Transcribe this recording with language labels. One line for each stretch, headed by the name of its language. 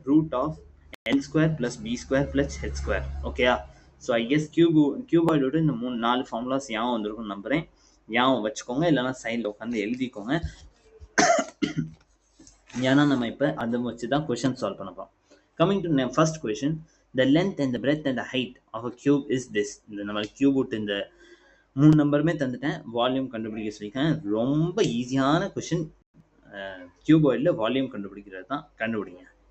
English: Root of L square plus B square plus H square. ஓகேயா? So I guess
Tamil: கியூபாய்டோட இந்த 4 formulas ஞாபகம் வந்திருக்கும்னு நம்புகிறேன். ஞாபகம் வச்சுக்கோங்க, இல்லைனா சைடில் உட்காந்து எழுதிக்கோங்க. ஏன்னா நம்ம இப்போ அதை வச்சு தான் கொஷின் சால்வ் பண்ண போகிறோம்.
English: Coming to first question, the length and the breadth and the height of a cube is this.
Tamil: இந்த நம்ம கியூப் விட்டு இந்த 3 நம்பருமே தந்துட்டேன், வால்யூம் கண்டுபிடிக்க சொல்லியிருக்கேன். ரொம்ப ஈஸியான கொஷின். கியூபாய்டில் வால்யூம் கண்டுபிடிக்கிறது தான். கண்டுபிடிங்க.